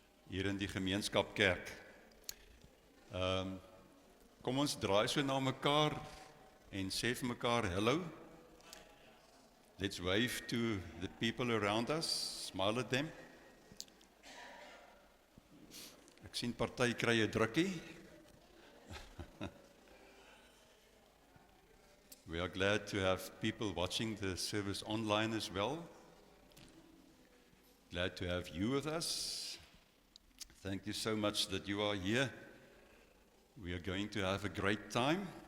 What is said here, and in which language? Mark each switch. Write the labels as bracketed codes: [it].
[af] Hier in die gemeenskapkerk. Kom ons draai so na mekaar en sê vir mekaar hello. [en] Let's wave to the people around us, smile at them. [af] Ek sien party kry 'n drukkie. [en] We are glad to have people watching the service online as well. Glad to have you with us. Thank you so much that you are here. We are going to have a great time.